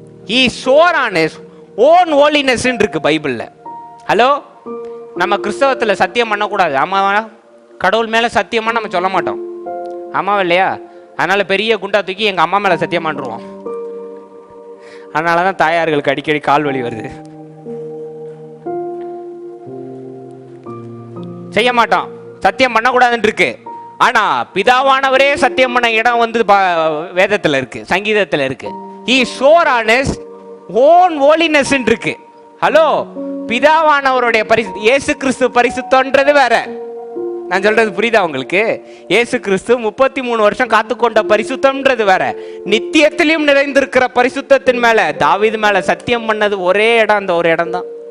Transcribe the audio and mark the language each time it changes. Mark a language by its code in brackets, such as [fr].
[en] He swore on his own holiness [ta] இருக்கு பைபிள்ல. Hello, நம்ம கிறிஸ்தவத்தில் சத்தியம் பண்ணக்கூடாது. ஆமாவா? கடவுள் மேல சத்தியமா நம்ம சொல்ல மாட்டோம். ஆமாவா இல்லையா? அதனால பெரிய குண்டா தூக்கி எங்க அம்மா மேல சத்தியம் பண்ணுவோம். அதனாலதான் தாயார்களுக்கு அடிக்கடி கால் வலி வருது. செய்ய மாட்டோம், சத்தியம் பண்ணக்கூடாதுன்னு இருக்கு. ஆனா பிதாவானவரே சத்தியம் பண்ண இடம் வந்து வேதத்துல இருக்கு, சங்கீதத்துல இருக்கு. [en] He swore on his own holiness இருக்கு. [ta] ஹலோ, பிதாவானவருடைய இயேசு கிறிஸ்து பரிசுத்தம்ன்றது வேற. நான் சொல்றது புரியுதா உங்களுக்கு? இயேசு கிறிஸ்து 33 வருஷம் காத்துக்கொண்ட பரிசுத்தம்ன்றது வேற. நித்தியத்திலும் நிறைந்திருக்கிற பரிசுத்தத்தின் மேல தாவீது மேல சத்தியம் பண்ணது ஒரே இடம், அந்த ஒரு இடம் தான்.